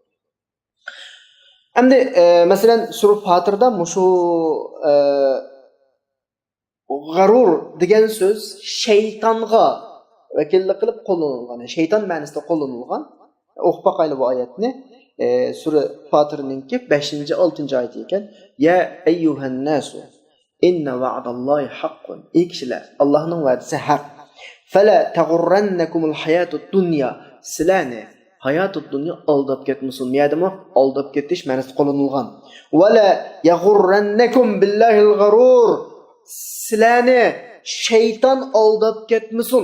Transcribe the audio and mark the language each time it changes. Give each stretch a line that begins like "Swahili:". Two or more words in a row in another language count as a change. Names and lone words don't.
Uzbek: Endi mesela Surah Fatirda şu g'arur degan so'z shaytonga vakillik qilib qo'llanilgan, shayton ma'nosida qo'llanilgan. O'qib boqaylik bu oyatni. Surah Fatirninki 5-6 oyati ekan.
Arabic: يا أيها الناس إن وعد الله حق.
Uzbek: Ey kishilar, Allohning va'dasi haq.
Arabic: فلا تغرنكم الحياة الدنيا.
Uzbek: Sizlarni
Arabic: الحياة الدنيا
Uzbek: aldab ketmasin. Niyadimi? Aldab ketish ma'nosida qo'llanilgan.
Arabic: ولا يغرنكم بالله الغرور.
Uzbek: Sizlarni shayton aldab ketmasin.